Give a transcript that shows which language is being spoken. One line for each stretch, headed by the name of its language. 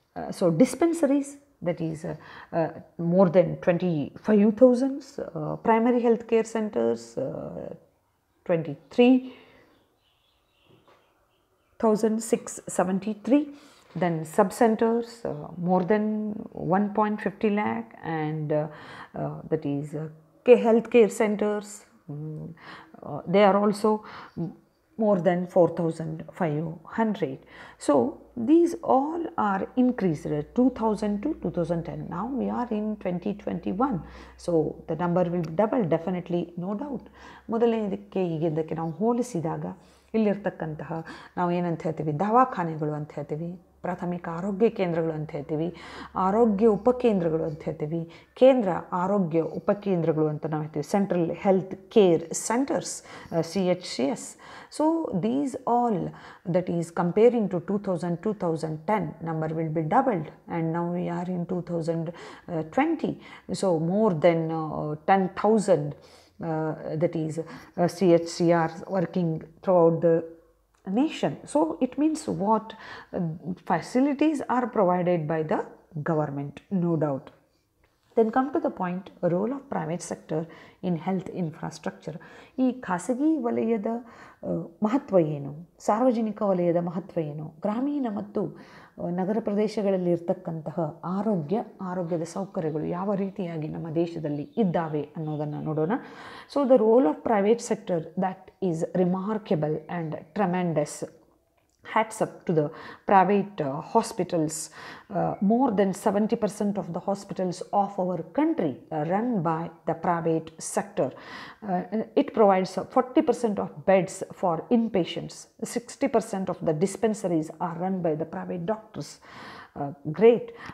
English: So dispensaries, that is more than 25,000, primary healthcare centers 23,673, then sub-centers more than 1.50 lakh, and that is healthcare centers, they are also more than 4,500. So these all are increased 2000 to 2010. Now we are in 2021, so the number will double definitely, no doubt.
Kannada: ಮೊದಲನೇದಕ್ಕೆ ಈಗಿದ್ದಕ್ಕೆ ನಾವು ಹೋಲಿಸಿದಾಗ ಇಲ್ಲಿರ್ತಕ್ಕಂತಹ ನಾವು ಏನಂತ ಹೇಳ್ತೀವಿ, ದವಾಖಾನೆಗಳು ಅಂತ ಹೇಳ್ತೀವಿ, ಪ್ರಾಥಮಿಕ ಆರೋಗ್ಯ ಕೇಂದ್ರಗಳು ಅಂತ ಹೇಳ್ತೀವಿ, ಆರೋಗ್ಯ ಉಪಕೇಂದ್ರಗಳು ಅಂತ ಹೇಳ್ತೀವಿ, ಕೇಂದ್ರ ಆರೋಗ್ಯ ಉಪಕೇಂದ್ರಗಳು ಅಂತ ನಾವು ಹೇಳ್ತೀವಿ, central health care centres, CHCS.
English: So these all, that is comparing to 2010, number will be doubled, and now we are in 2020. So more than 10,000 that is CHCRs working throughout the nation. So it means what? Facilities are provided by the government, no doubt. Then come to the point, role of private sector in health infrastructure.
Kannada: ಈ ಖಾಸಗಿ ವಲಯದ ಮಹತ್ವ ಏನು, ಸಾರ್ವಜನಿಕ ವಲಯದ ಮಹತ್ವ ಏನು, ಗ್ರಾಮೀಣ ಮತ್ತು ನಗರ ಪ್ರದೇಶಗಳಲ್ಲಿ ಇರ್ತಕ್ಕಂತಹ ಆರೋಗ್ಯದ ಸೌಕರ್ಯಗಳು ಯಾವ ರೀತಿಯಾಗಿ ನಮ್ಮ ದೇಶದಲ್ಲಿ ಇದ್ದಾವೆ ಅನ್ನೋದನ್ನು ನೋಡೋಣ.
English: So the role of private sector that is remarkable and tremendous. Hats up to the private hospitals. More than 70% of the hospitals of our country are run by the private sector. It provides 40% of beds for inpatients. 60% of the dispensaries are run by the private doctors. Great.